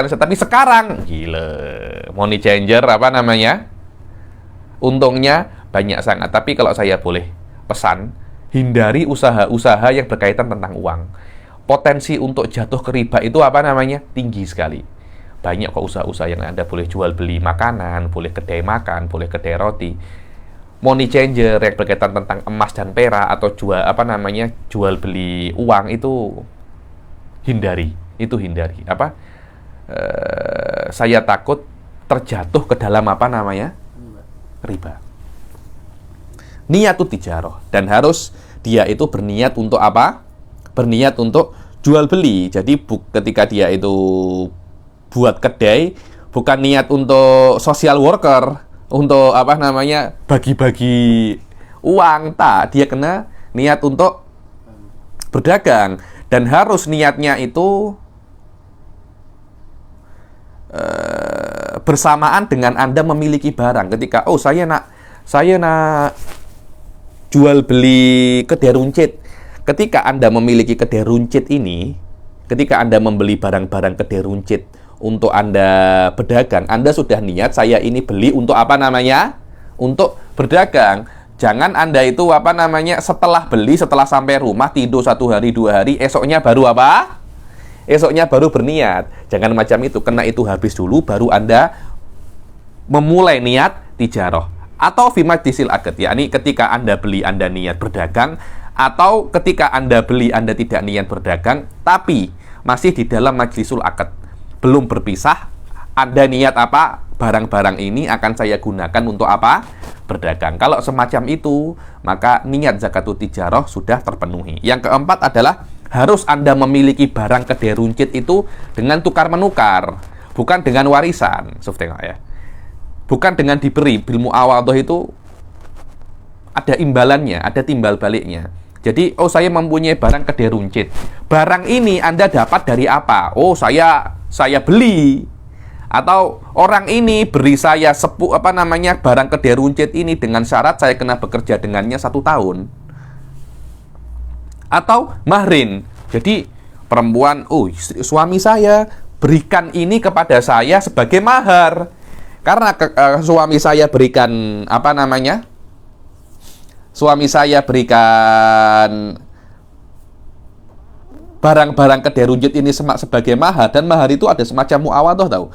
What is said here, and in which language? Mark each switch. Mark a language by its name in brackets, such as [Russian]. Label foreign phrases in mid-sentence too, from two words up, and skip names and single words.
[Indonesian] Tapi sekarang, gila, [English] money changer [Indonesian] untungnya banyak sangat. Tapi kalau saya boleh pesan, hindari usaha-usaha yang berkaitan tentang uang. Potensi untuk jatuh ke riba itu tinggi sekali. Banyak kok usaha-usaha yang Anda boleh jual beli makanan, boleh kedai makan, boleh kedai roti. [English] Money changer [Indonesian] yang berkaitan tentang emas dan perak atau jual beli uang itu hindari. Itu hindari. Saya takut terjatuh ke dalam apa namanya? Riba. [Arabic] نية التجارة, [Indonesian] dan harus dia itu berniat untuk apa? Berniat untuk jual beli. Jadi ketika dia itu buat kedai, bukan niat untuk [English] social worker, [Indonesian] untuk apa namanya? Bagi-bagi uang, tak. Dia kena niat untuk berdagang, dan harus niatnya itu bersamaan dengan Anda memiliki barang. Ketika saya nak jual beli kedai runcit. Ketika Anda memiliki kedai runcit ini, ketika Anda membeli barang-barang kedai runcit untuk Anda berdagang, Anda sudah niat saya ini beli untuk apa namanya? Untuk berdagang. Jangan Anda itu apa namanya? Setelah beli, setelah sampai rumah tidur 1 hari 2 hari, esoknya baru apa? Esoknya baru berniat. Jangan macam itu, kena itu habis dulu baru Anda memulai niat tijarah. [Arabic] Atau في مجلس العقد, [Indonesian] yakni ketika Anda beli Anda niat berdagang, atau ketika Anda beli Anda tidak niat berdagang tapi masih di dalam [Arabic] مجلس العقد, [Indonesian] belum berpisah, Anda niat apa? Barang-barang ini akan saya gunakan untuk apa? Berdagang. Kalau semacam itu, maka niat [Arabic] زكاة التجارة [Indonesian] sudah terpenuhi. Yang keempat adalah harus Anda memiliki barang kedai runcit itu dengan tukar-menukar, bukan dengan warisan. Tengok ya. Bukan dengan diberi. [Arabic] بالمعاوضة [Indonesian] itu ada imbalannya, ada timbal baliknya. Jadi, saya mempunyai barang kedai runcit. Barang ini Anda dapat dari apa? Saya beli. Atau orang ini beri saya barang kedai runcit ini dengan syarat saya kena bekerja dengannya 1 tahun. Atau mahrin. Jadi perempuan, suami saya berikan ini kepada saya sebagai mahar. Karena suami saya berikan suami saya berikan barang-barang kedai runcit ini sebagai mahar, dan mahar itu ada semacam muawadhah tahu.